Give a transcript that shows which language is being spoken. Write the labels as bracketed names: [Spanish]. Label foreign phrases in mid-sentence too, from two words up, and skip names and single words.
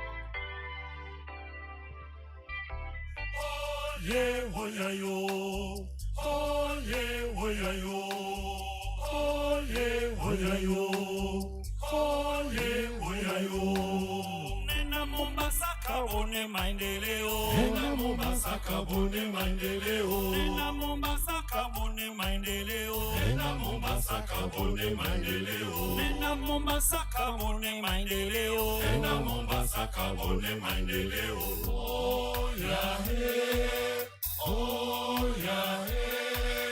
[Swahili] Oye, oya yo. Oye, oya yo. Oye, oya yo. Oye, oya yo. Nena Mombasa kabone mai maendeleo. Nena Mombasa kabone maendeleo. Nena Mombasa kabone maendeleo. Nena Mombasa kabone maendeleo. Nena Mombasa kabone maendeleo. Nena Mombasa kabone maendeleo. [English] Oh yeah, hey. Oh yeah, hey.